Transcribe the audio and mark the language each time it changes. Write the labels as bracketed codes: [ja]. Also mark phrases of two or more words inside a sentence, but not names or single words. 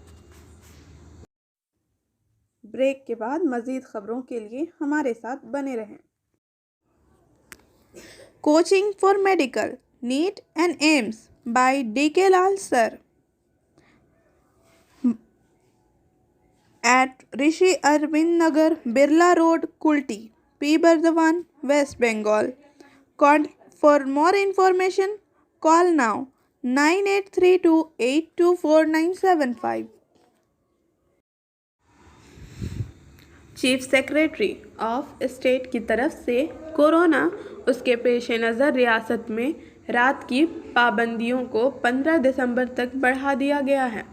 [ur] بریک کے بعد مزید خبروں کے لیے ہمارے ساتھ بنے رہیں۔ [en] Coaching for Medical NEET and AIIMS by D.K. Lal Sir at Rishi Arvind Nagar, Birla Road, Kulti, P Burdwan, West Bengal. For more information, call now 9832824975. Chief Secretary of State [ur] کی طرف سے کورونا اس کے پیش نظر ریاست میں رات کی پابندیوں کو 15 دسمبر تک بڑھا دیا گیا ہے۔